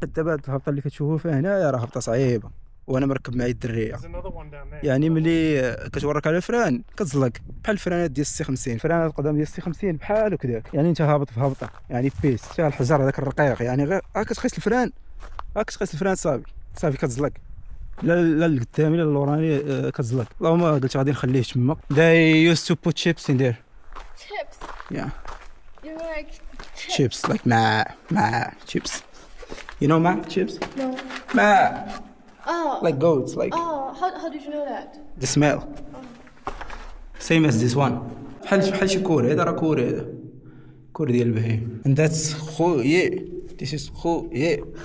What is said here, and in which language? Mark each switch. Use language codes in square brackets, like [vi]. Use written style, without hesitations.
[ar] دابا هاد الهبطه اللي كتشوفوا فيها هنايا راه هبطه صعيبه، وانا مركب معايا الدريه، يعني ملي كتورك على الفران كتزلق بحال الفرانات ديال السي 50، الفرانات القدام ديال السي 50 بحال هكذاك، يعني انت هابط في هبطه يعني بيس فيها الحجر هذاك الرقيق، يعني غير كتقيس الفران صافي كتزلق، لا القدامي لا اللوراني كتزلق. اللهم قلت غادي نخليه تما. [en] They used to put chips in there. Chips. Yeah. You like Chips like ma chips. You know ma chips? No. Ma Oh. like goats like How did you know that? the smell. Same as this one. [ar] بحال شي كوري، هذا راه كوري ديال البهيم. [en] And that's [ar] خويي. [en] This is خويي.